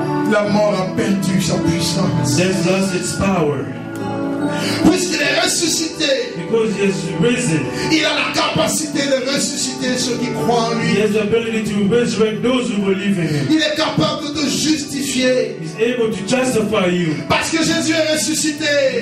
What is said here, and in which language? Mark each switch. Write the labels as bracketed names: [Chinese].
[French] la mort a perdu sa puissance. [English] death lost its power [French] Puisqu'il est ressuscité, [English] because he has risen. [French] il a la capacité de ressusciter ceux qui croient en [English] He [French] lui. [English] has the ability to resurrect those who believe in him. [French] Il est capable de te justifier. [English] He's able to justify you [French] Parce que Jésus est ressuscité.